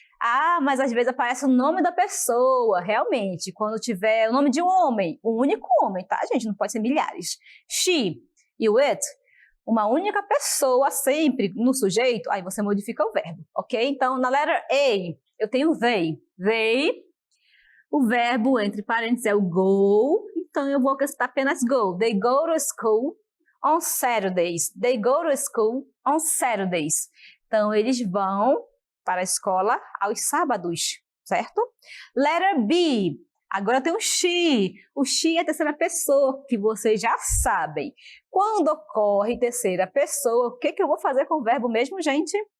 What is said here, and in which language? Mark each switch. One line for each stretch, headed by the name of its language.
Portuguese: Ah, mas às vezes aparece o nome da pessoa, realmente, quando tiver o nome de um homem, um único homem, tá, gente? Não pode ser milhares. She e o it, uma única pessoa sempre no sujeito, aí você modifica o verbo, ok? Então, na letra A, eu tenho they. They, o verbo entre parênteses é o go, então eu vou acrescentar apenas go.
English: They go to school on Saturdays. They go to school on Saturdays.
Portuguese: Então, eles vão para a escola aos sábados, certo? Letter B, agora tem o she. O she é a terceira pessoa, que vocês já sabem. Quando ocorre terceira pessoa, o que eu vou fazer com o verbo mesmo, gente?